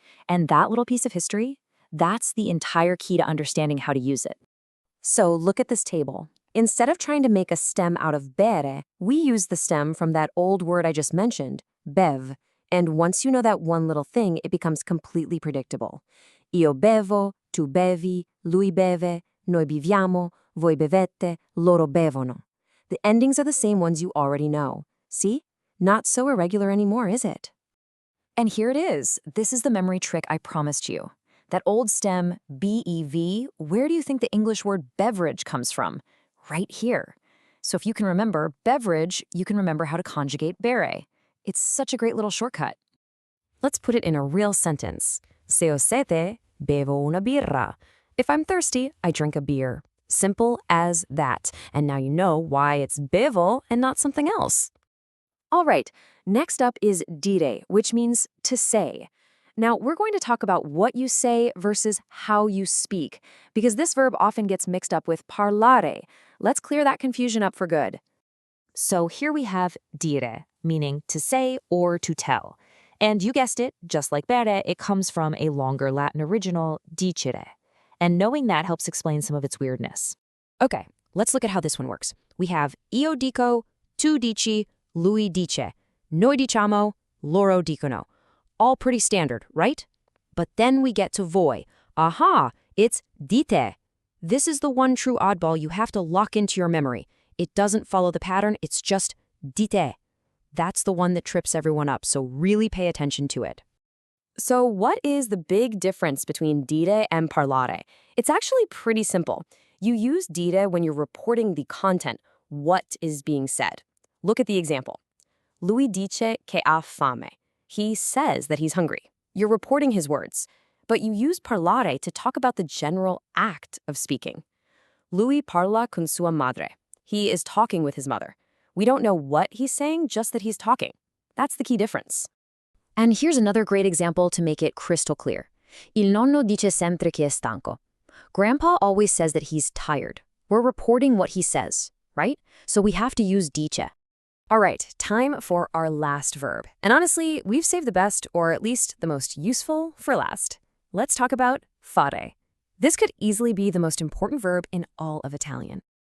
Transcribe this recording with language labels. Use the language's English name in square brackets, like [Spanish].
[English] And that little piece of history, that's the entire key to understanding how to use it. So look at this table. Instead of trying to make a stem out of bere, we use the stem from that old word I just mentioned, bev. And once you know that one little thing, it becomes completely predictable. [Italian] Io bevo, tu bevi, lui beve, noi beviamo, voi bevete, loro bevono. [English] The endings are the same ones you already know. See? Not so irregular anymore, is it? And here it is. This is the memory trick I promised you. That old stem, bev, where do you think the English word beverage comes from? Right here. So if you can remember beverage, you can remember how to conjugate bere. It's such a great little shortcut. Let's put it in a real sentence. [Italian] Se ho sete, bevo una birra. [English] If I'm thirsty, I drink a beer. Simple as that. And now you know why it's bevo and not something else. All right, next up is dire, which means to say. Now, we're going to talk about what you say versus how you speak, because this verb often gets mixed up with parlare. Let's clear that confusion up for good. So here we have dire, meaning to say or to tell. And you guessed it, just like bere, it comes from a longer Latin original, dicere. And knowing that helps explain some of its weirdness. Okay, let's look at how this one works. We have io dico, tu dici, lui dice, noi diciamo, loro dicono. All pretty standard, right? But then we get to voi. Aha, it's dite. This is the one true oddball you have to lock into your memory. It doesn't follow the pattern, it's just dite. That's the one that trips everyone up, so really pay attention to it. So what is the big difference between dire and parlare? It's actually pretty simple. You use dire when you're reporting the content, what is being said. Look at the example. [Italian] Lui dice che ha fame. [English] He says that he's hungry. You're reporting his words. But you use parlare to talk about the general act of speaking. [Italian] Lui parla con sua madre. [English] He is talking with his mother. We don't know what he's saying, just that he's talking. That's the key difference. And here's another great example to make it crystal clear. [Italian] Il nonno dice sempre che è stanco. [English] Grandpa always says that he's tired. We're reporting what he says, right? So we have to use dice. All right, time for our last verb. And honestly, we've saved the best, or at least the most useful, for last. Let's talk about fare. This could easily be the most important verb in all of Italian.